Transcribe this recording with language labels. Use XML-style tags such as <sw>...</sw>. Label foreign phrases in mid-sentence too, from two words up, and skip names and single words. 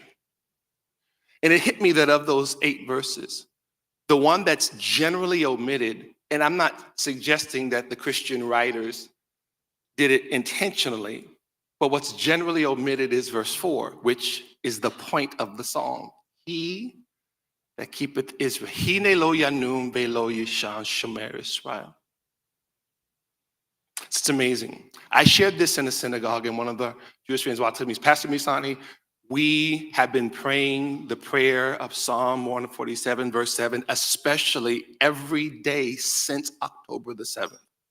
<en>And it hit me that of those 8 verses, the one that's generally omitted, and I'm not suggesting that the Christian writers did it intentionally, but what's generally omitted is verse 4, which is the point of the song. He that keepeth Israel.</en> <he>הנה לא ינום ולא יישן שומר ישראל.</he> <en>It's amazing. I shared this in a synagogue, and one of the Jewish friends walked to me, Pastor Misani, we have been praying the prayer of Psalm 147, verse 7, especially every day since October the 7th.</en>